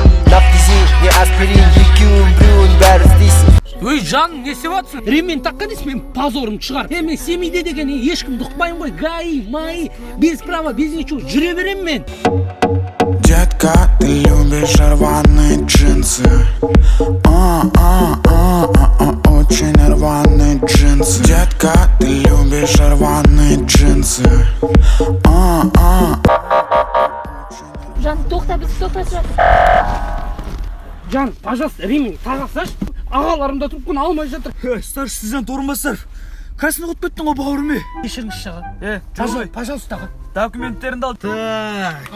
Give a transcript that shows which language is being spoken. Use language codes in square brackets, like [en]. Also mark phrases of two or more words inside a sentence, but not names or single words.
[kk] Нафтизин, не аспирин, екеуін біреуін бәрі іздейсің. Өй, жаным, не істеп жатсың? Ремень таққан дейсің, мен позорым шығар. Е, мен семейде деген ешкімді ұқпаймын ғой. [ru] Гаи, маи, без права, без ничего. [kk] Жүре беремін мен. [ru] Детка, ты любишь рваные джинсы. А, а, а, а, а, очень рваные джинсы. Детка, ты любишь рваные джинсы. А, а. [kk] Жан, тоқта, біз тоқтатып жатыр. Жан, пожалуйста, ремень таға салшы. Ағаларым да трубканы алмай жатыр. Ей, [ru] старший сержант [kk] орынбасар. Кәсіні құртып кеттің ғой, бауырым, ей. Кешіріңізші, аға. Е, Пожал-, жолай. пожалуйста, аға. Документтеріңді ал. Так.